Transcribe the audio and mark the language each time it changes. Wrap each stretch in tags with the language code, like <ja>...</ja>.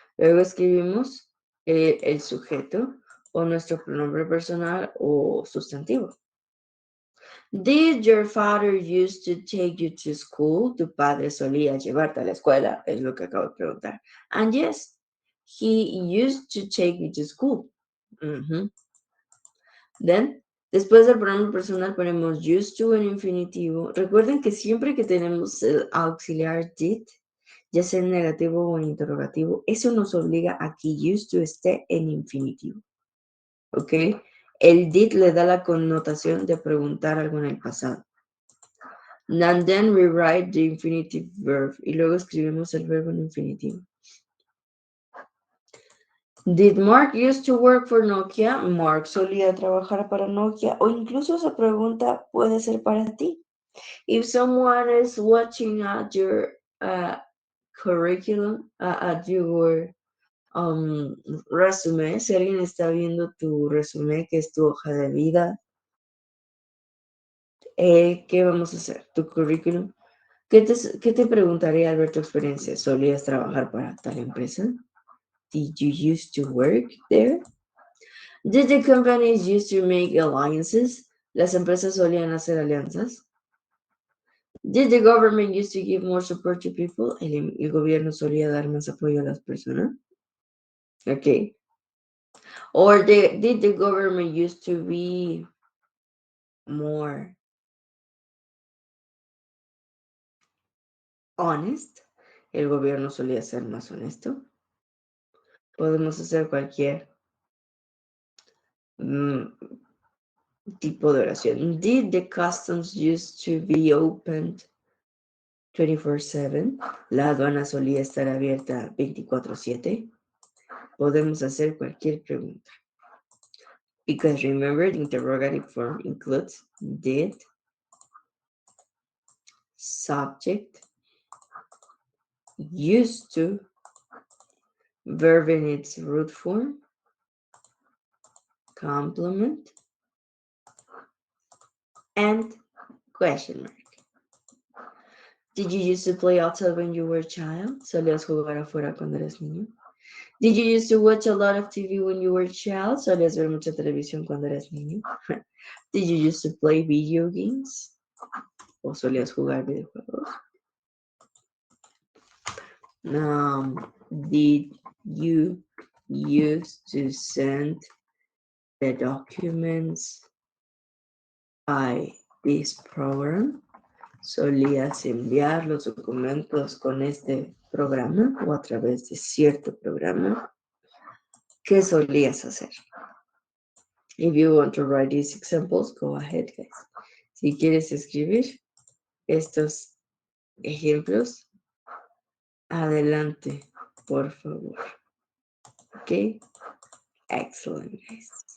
<es>Luego escribimos el sujeto o nuestro pronombre personal o sustantivo.</es> <en>Did your father used to take you to school?</en> <es>Tu padre solía llevarte a la escuela, es lo que acabo de preguntar.</es> <en>And yes, he used to take me to school.</en> <es>Then, después del pronombre personal ponemos used to en infinitivo. Recuerden que siempre que tenemos el auxiliar did, ya sea en negativo o en interrogativo, eso nos obliga a que used to esté en infinitivo. ¿Ok? El did le da la connotación de preguntar algo en el pasado.</es> <en>And then we write the infinitive verb.</en> <es>Y luego escribimos el verbo en infinitivo.</es> <en>Did Mark used to work for Nokia?</en> <es>Mark solía trabajar para Nokia. O incluso esa pregunta puede ser para ti.</es> <en>If someone is watching at your curriculum, at your resume,</en> <es>si alguien está viendo tu resumen, que es tu hoja de vida, ¿qué vamos a hacer? Tu currículum. ¿Qué te preguntaría al ver tu experiencia? ¿Solías trabajar para tal empresa?</es> <en>Did you used to work there? Did the companies used to make alliances?</en> <es>¿Las empresas solían hacer alianzas?</es> <en>Did the government used to give more support to people?</en> <es>¿El gobierno solía dar más apoyo a las personas?</es> <en>Okay. Or did the government used to be more honest?</en> <es>¿El gobierno solía ser más honesto? Podemos hacer cualquier tipo de oración.</es> <en>Did the customs used to be opened 24/7?</en> <es>¿La aduana solía estar abierta 24/7? Podemos hacer cualquier pregunta.</es> <en>Because remember, the interrogative form includes did, subject, used to, verb in its root form, complement, and question mark. Did you used to play outside when you were a child?</en> <es>¿Solías jugar afuera cuando eras niño?</es> <en>Did you used to watch a lot of TV when you were a child?</en> <es>¿Solías ver mucha televisión cuando eras niño?</es> <en>Did you used to play video games?</en> <es>¿O solías jugar videojuegos?</es> <en>Did you used to send the documents by this program?</en> <es>solías enviar los documentos con este programa o a través de cierto programa. ¿Qué solías hacer?</es> <en>If you want to write these examples, go ahead, guys.</en> <es>Si quieres escribir estos ejemplos, adelante, por favor.</es> <en>Okay? Excellent, guys.</en>